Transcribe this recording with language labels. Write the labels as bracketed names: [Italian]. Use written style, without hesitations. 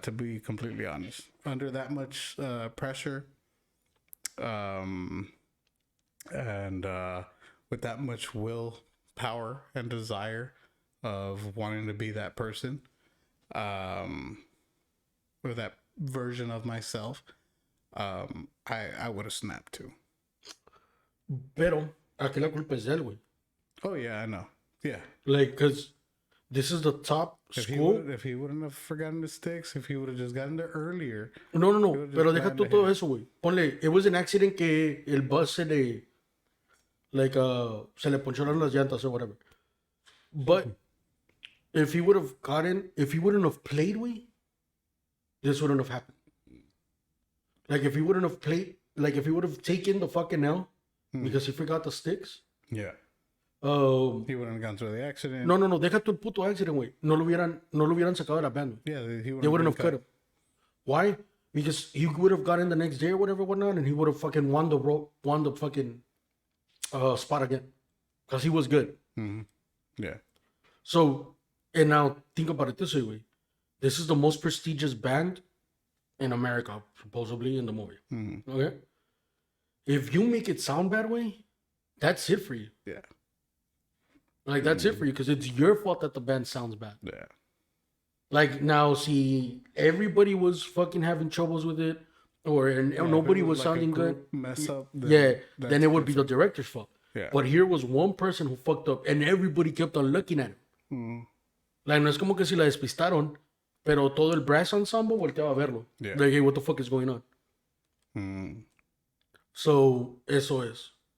[English] To be completely honest, under that much pressure, and with that much will, power, and desire of wanting to be that person, or that version of myself, I would have snapped too. [Spanish] Pero, aquí la culpa es de él, güey. [English] Oh yeah, I know. Yeah. Like, because this is the top school. If he wouldn't have forgotten the sticks, if he would have just gotten there earlier. No. just [Spanish] Pero deja [English] planned [Spanish] tú todo [English] ahead. [Spanish] eso, güey. Ponle, [English] it was an accident [Spanish] que el bus se le, like, se le poncharon las llantas [English] or whatever. But if he wouldn't have played, güey, this wouldn't have happened. Like, if he wouldn't have played, like, if he would have taken the fucking L because he forgot the sticks. Yeah. He wouldn't have gone through the accident. [Spanish] No, deja tú el puto accident, güey. No lo hubieran sacado de la band. [English] Yeah, They wouldn't have cut him. Why? Because he would have gotten the next day or whatnot, and he would have fucking won the fucking spot again. Because he was good. Yeah. So, and now think about it this way, güey. This is the most prestigious band in America, supposedly, in the movie. Okay? If you make it sound bad, way, that's it for you. Yeah. Like, that's it for you, because it's your fault that the band sounds bad. Yeah. Like, now, see, everybody was fucking having troubles with it, or nobody was sounding good. Mess up. Then it would be the director's fault. Yeah. But here was one person who fucked up, and everybody kept on looking at him. [Spanish] Like, no es como que si la despistaron, pero todo el [English] brass ensemble [Spanish] volteaba a verlo. [English] Yeah. Like, hey, what the fuck is going on? So, [Spanish] eso es.